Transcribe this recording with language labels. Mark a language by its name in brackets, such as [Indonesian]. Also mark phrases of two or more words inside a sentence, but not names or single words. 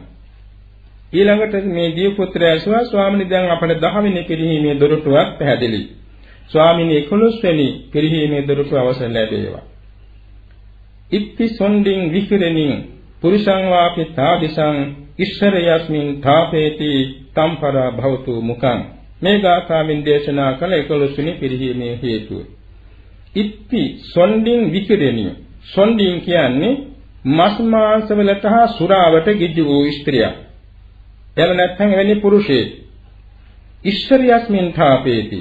[Sinhala] ඊළඟට මේ දීපුත්‍රය ස්වාමීන් දැන් අපට 10 වෙනි පිරිහීමේ දොරටුවක් පැහැදිලි. ස්වාමීන් 11 වෙනි පිරිහීමේ දොරටුව අවසන් ලැබේවා. [Pali] ඉත්ති සොණ්ඩින් විකිරණින් පුරුෂං වාපි තාදිසං ඉස්සර යස්මින් තාපේති තම්පරා භවතු මුකං. [Sinhala] මේ ගාථාවෙන් දේශනා කළ 11 වෙනි පිරිහීමේ හේතුව. [Pali] ඉත්ති සොණ්ඩින් විකිරණිය සොණ්ඩින් [Sinhala] කියන්නේ මස් මාංශ වලට හා සුරාවට ගිජු වූ ස්ත්‍රියක්. එහෙම නැත්නම් එවැනි පුරුෂයෙක්. [Pali] ඉස්සරියස්මින් ථාපේති.